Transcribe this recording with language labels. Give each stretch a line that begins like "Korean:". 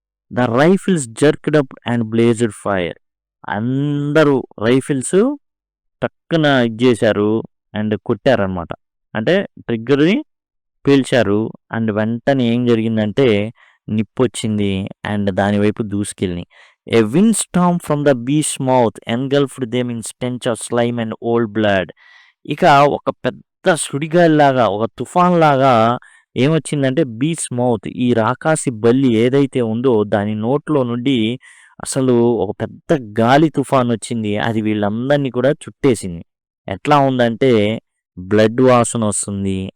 English: the rifles jerked up and blazed fire
Telugu: అందరూ rifles టక్కున చేశారు అండ్ కొట్టారనమాట. అంటే ట్రిగ్గర్ని పేల్చారు అండ్ వెంటనే ఏం జరిగిందంటే నిప్పొచ్చింది అండ్ దాని వైపు దూసుకెళ్ళి
English: A windstorm from the beast's mouth engulfed them in stench of slime and old blood.
Telugu: ఇక ఒక పెద్ద సుడిగాలిలాగా, ఒక తుఫాన్‌లాగా ఏమొచ్చిందంటే బీస్ట్ మౌత్ ఈ రాకాసి బల్లి ఏదైతే ఉందో దాని నోట్లో నుండి అసలు ఒక పెద్ద గాలి తుఫానొచ్చింది. అది వీళ్ళందరిని కూడా చుట్టేసింది. ఎట్లా ఉందంటే బ్లడ్ వాసనొస్తుంది.